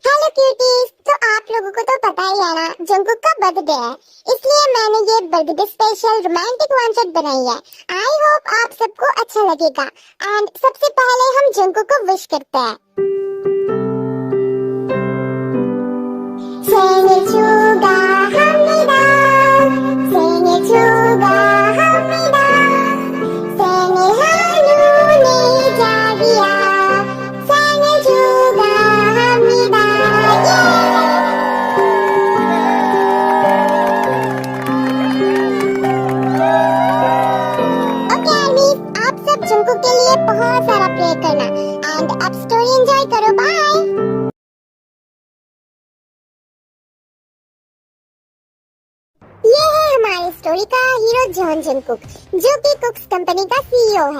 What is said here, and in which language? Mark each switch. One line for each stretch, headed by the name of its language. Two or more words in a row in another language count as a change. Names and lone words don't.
Hindi: क्यूटीज, तो आप लोगों को तो पता ही है ना, जंगकुक का बर्थडे है, इसलिए मैंने ये
English: birthday special romantic one shot
Hindi: बनाई है।
English: I hope
Hindi: आप सबको अच्छा लगेगा। एंड सबसे पहले हम जंगकुक को विश करते हैं।
Korean: 생일 축하합니다. 생일 축하합니다. 생일 한눈이 자기야. 생일 축하합니다.
English: OK ARMYs,
Hindi: आप सब जंगकुक के लिए बहुत सारा प्रे करना एंड अब
English: story enjoy
Hindi: करो। बाय। ये है हमारी स्टोरी का हीरो जॉन जंगकुक, जो कि कुक्स कंपनी का सीईओ है।